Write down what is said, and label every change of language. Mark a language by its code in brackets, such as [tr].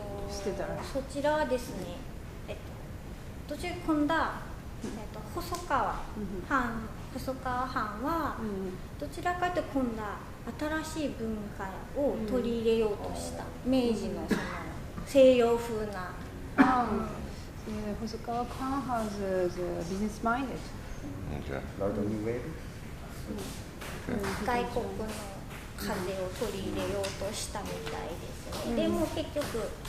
[ja] そちらはですね、途中今度は細川藩はどちらかというと今度は新しい文化を取り入れようとした、明治のその西洋風な。 [en] 細川藩 has business minded. Okay. [ja] 外国の風を取り入れようとしたみたいですね。でも結局